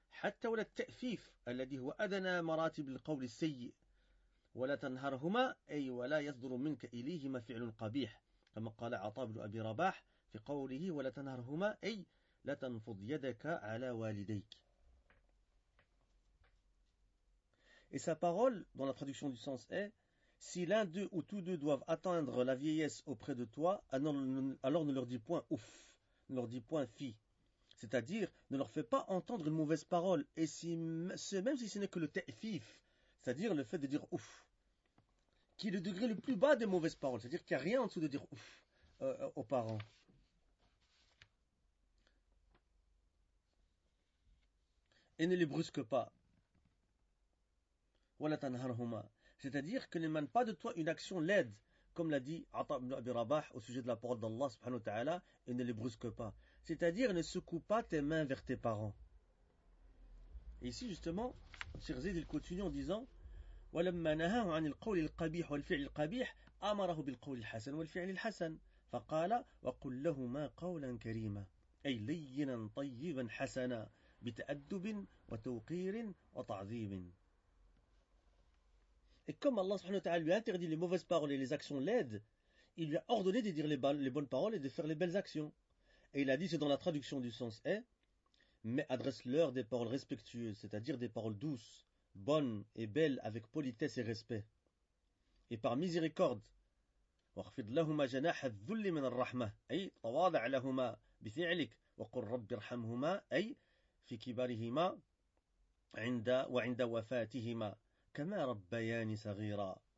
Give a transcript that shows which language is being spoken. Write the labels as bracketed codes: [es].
[ar] حتى ولا التأفيف الذي هو أدنى مراتب القول السيء ولا تنهرهما أي ولا يصدر منك إليهما فعل قبيح كما قال عطاء بن أبي رباح في قوله ولا تنهرهما أي لا تنفض يدك على والديك. [fr] Et sa parole, dans la traduction du sens est, si l'un d'eux ou tous deux doivent atteindre la vieillesse auprès de toi, alors ne leur dis point ouf, ne leur dis point fi. C'est-à-dire, ne leur fais pas entendre une mauvaise parole, et si, même si ce n'est que le ta'fif, c'est-à-dire le fait de dire ouf, qui est le degré le plus bas des mauvaises paroles, c'est-à-dire qu'il n'y a rien en dessous de dire ouf aux parents. Et ne les brusque pas. [ar] وَلَا تَنْهَرْهُمَا [fr] C'est-à-dire que ne mène pas de toi une action laide, comme l'a dit Atta ibn Abi Rabah au sujet de la parole d'Allah subhanahu wa ta'ala, et ne les brusque pas. C'est-à-dire ne secoue pas tes mains vers tes parents. Et ici justement, Cheikh Zayd il continue en disant [ar] وَلَمَّا نَهَاهُ عَنِ الْقَوْلِ الْقَبِيحِ وَالْفِعْلِ الْقَبِيحِ أَمَرَهُ بِالْقَوْلِ الْحَسَنِ وَالْفِعْلِ الْحَسَنِ فَقَالَ وَقُلْ لَهُمَا قَوْلًا كَرِيمًا أي لَيِّنًا طَيِّبًا حَسَنًا بِتَأَدُّبٍ وَتَوْقِيرٍ وَتَعْظِيمٍ. [fr] Et comme Allah subhanahu wa ta'ala lui a interdit les mauvaises paroles et les actions laides, il lui a ordonné de dire les bonnes paroles et de faire les belles actions. Et il a dit, c'est dans la traduction du sens est, mais adresse-leur des paroles respectueuses, c'est-à-dire des paroles douces, bonnes et belles avec politesse et respect. Et par miséricorde, [ar] وَخْفِضْ لَهُمَا جَنَاحَ الذُّلِّ مِنَ الرَّحْمَةِ أي تَوَاضَعْ لَهُمَا بِفِعْلِكَ وَقُلْ رَبِّ ارْحَمْهُمَا أي فِي كِبَارِهِمَا وَعِنْدَ وَفَاتِهِمَا كما ربياني صغيرا.